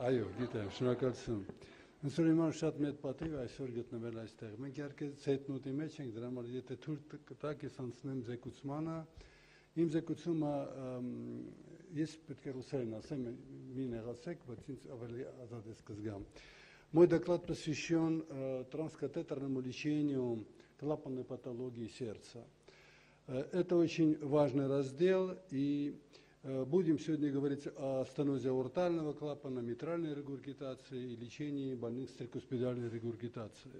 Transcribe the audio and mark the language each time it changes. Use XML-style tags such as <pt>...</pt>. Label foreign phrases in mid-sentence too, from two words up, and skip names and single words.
<hy>Այո, գիտեմ, շնորհակալություն։ Այսօր իմ շատ մեծ պատիվ այսօր գտնվել այստեղ։ Մենք իհարկե ցեյտնոտի մեջ ենք, դրա համար եթե թույլ տաք ես անցնեմ զեկուցմանը Իմ զեկուցումը ես պետք է ռուսերեն ասեմ, մի նեղացեք, բայց ինձ ավելի ազատ է կզգամ։</hy> <ru>Мой доклад посвящен транскатетерному лечению клапанной патологии сердца. Это очень важный раздел, и будем сегодня говорить о стенозе аортального клапана, митральной регургитации и лечении больных с трикуспидальной регургитацией.</ru>